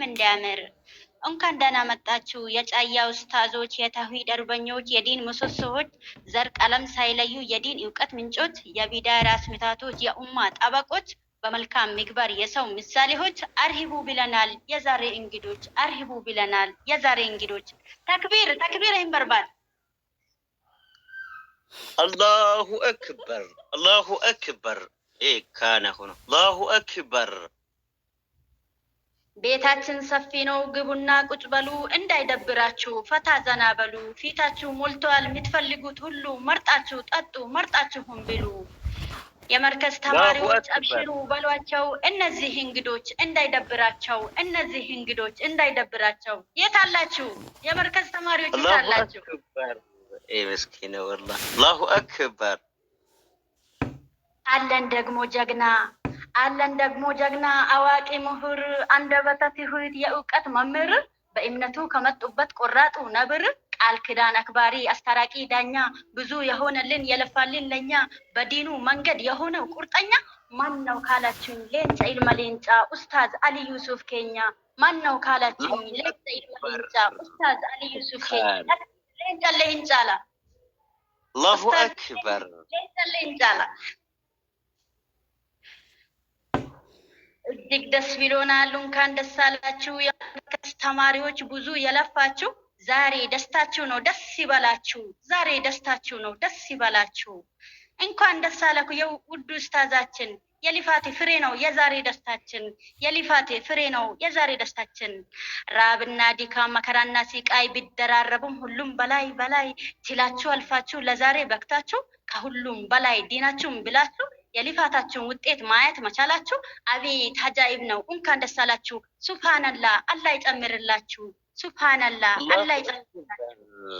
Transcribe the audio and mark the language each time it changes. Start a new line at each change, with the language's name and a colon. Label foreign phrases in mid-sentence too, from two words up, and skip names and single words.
Amharic: እንዲያምር። እንኳን ደህና መጣችሁ የጫያ ኡስታዞች፣ የተውሂድ አርበኞች፣ የዲን ምሰሶዎች፣ ዘር ቀለም ሳይለዩ የዲን እውቀት ምንጮች፣ የቢዳ ራስ ምታቶች፣ የኡማ ጠበቆች፣ በመልካም ምግባር የሰው ምሳሌዎች። አርሂቡ ብለናል የዛሬ እንግዶች፣ አርሂቡ ብለናል የዛሬ እንግዶች። ተክቢር ተክቢር ይንበርባል።
Arabic: الله أكبر الله أكبر إيه كان هنا الله أكبر
Amharic: ቤታችን ሰፊ ነው ግቡና ቁጭ በሉ እንዳይደብራችሁ ፈታ ዘና በሉ ፊታችሁ ሞልቷል የምትፈልጉት ሁሉ መርጣችሁ ጠጡ መርጣችሁም ብሉ የመርከዝ ተማሪዎች አብሽሩ በሏቸው እነዚህ እንግዶች እንዳይደብራቸው እነዚህ እንግዶች እንዳይደብራቸው የታላችሁ የመርከዝ ተማሪዎች የታላችሁ
Arabic: ايه مسكينة والله الله اكبر
Amharic: አለን ደግሞ ጀግና አዋቂ ምሁር አንደበተ ትሁት የእውቀት መምህር በእምነቱ ከመጡበት ቆራጡ ነብር ቃል ኪዳን አክባሪ አስታራቂ ዳኛ ብዙ የሆነልን የለፋልን ለኛ በዲኑ መንገድ የሆነው ቁርጠኛ ማን ነው ካላችሁኝ
Oromo: leencha ilma leencha ustaaz Ali Yusuf keenya
Amharic: ማን ነው ካላችሁኝ
Oromo: leencha ilma leencha ustaaz Ali Yusuf keenya
Amharic: ሌንጫላ
Arabic: الله أكبر
Amharic: ሌንጫላ እጅግ ደስ ብሎናል። እንኳን ደስ አላችሁ የመርከዝ ተማሪዎች ብዙ የለፋችሁ ዛሬ ደስታችሁ ነው ደስ ይበላችሁ። ዛሬ ደስታችሁ ነው ደስ ይበላችሁ። እንኳን ደስ አላችሁ የውዱ ኡስታዛችን የሊፋቴ ፍሬ ነው የዛሬ ደስታችን የሊፋቴ ፍሬ ነው የዛሬ ደስታችን። ራብና ድካም መከራና ሲቃይ ቢደራረቡም ሁሉም በላይ ችላችሁ አልፋችሁ ለዛሬ በቅታችሁ ከሁሉም በላይ ዲናችሁን ብላችሁ የሊፋታችሁን ውጤት ማየት መቻላችሁ አቤት አጃኢብ ነው። እንኳን ደስ አላችሁ። ሱብሃንአላህ አላህ ይጨምርላችሁ። ሱብሃንአላህ አላህ ይጨምርላችሁ።